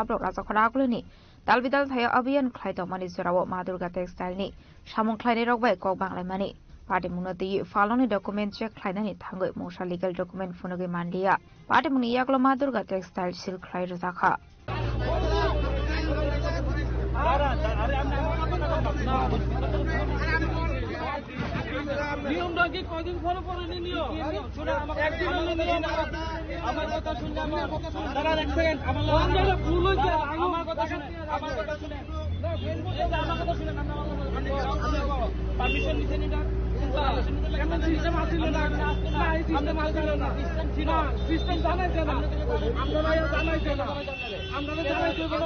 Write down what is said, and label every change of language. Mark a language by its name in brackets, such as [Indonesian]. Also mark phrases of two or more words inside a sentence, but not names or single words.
[Kok Borok] rok raja khoragulni dalbidal thaya abiyan khlaito mani zorawo Madurga Textile ni samung khlaini rok bai kok banglai mani party munote faloni [English] document check [Kok Borok] khlainani thangoi mosa [English] legal document [Kok Borok] funoge mandia party muni yaklo Madurga Textile sil khlai rojaka [Bangla] নিয়মটা কি কদিন ফলো করেনি নিয়ম একদিন নিয়ম আমার কথা শুনলে দাঁড়ান এক সেকেন্ড আমার ভুল হয়েছে আমার কথা শুনেন আমার কথা শুনেন আমার কথা শুনেন পারমিশন নিছেন এটা কেমন সিস্টেম আসছিল না এই সিস্টেম আসছিল না সিস্টেম জানাইছে না আমরা জানাইছে না আমরা জানাইছে